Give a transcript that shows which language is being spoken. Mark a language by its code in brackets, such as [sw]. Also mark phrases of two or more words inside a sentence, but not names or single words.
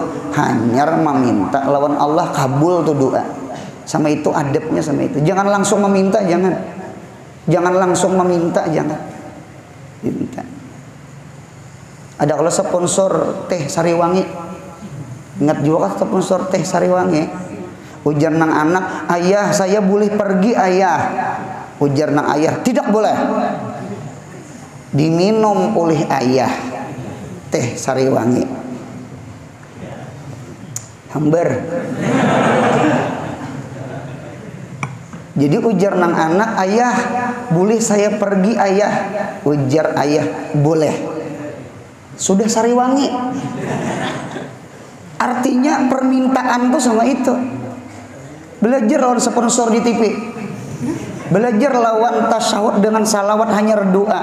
[id] Hanya meminta lawan Allah, kabul tuh doa. Sama itu adabnya sama itu. Jangan langsung meminta, jangan. Jangan langsung meminta, jangan. Diminta. Ada kalau sponsor teh Sariwangi. Ingat juga kan sponsor teh Sariwangi. [bjn] Ujar nang anak, [id] ayah saya boleh pergi ayah. [bjn] Ujar nang ayah, [id] tidak boleh. Diminum oleh ayah teh Sariwangi. Hambar. Jadi [bjn] ujar nang anak, [id] ayah boleh saya pergi ayah. Ujar ayah, boleh. Sudah Sariwangi. Artinya permintaan tuh sama itu. Belajar lawan sponsor di TV. Belajar lawan tasyahud dengan salawat hanya doa.